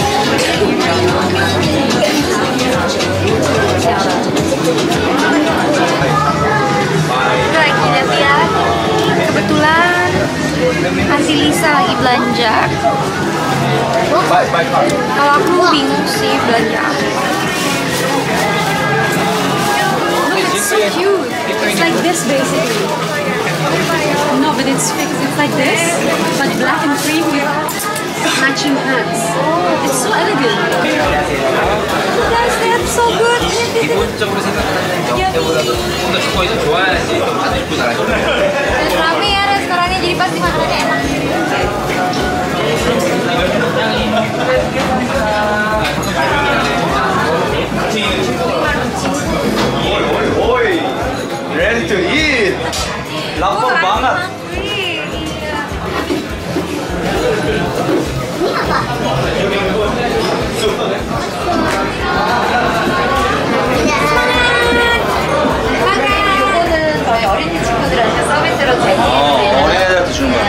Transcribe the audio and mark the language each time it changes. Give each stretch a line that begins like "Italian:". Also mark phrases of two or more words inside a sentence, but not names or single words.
Indonesian: Lagi lihat, kebetulan Aunty Lisa lagi belanja. Kalau aku bingung sih belanja apa.
English: It's so cute. It's like this basically. No, but it's fixed. It's like this, but black and cream with matching pants. It's so elegant. Guys, that's so good.
Korean: 기본적으로 생각하는 경우보다도 조금 더 슈퍼에서 좋아야지 좀 자주 입고 나가죠.
Indonesian: Rame ya restorannya, jadi pasti makanannya enak.
English: Oi, ready to eat.
Indonesian: lapar banget.
Korean: 저희 어린이 친구들한테 서비스로 제공해 어린애들한테 주는 거야.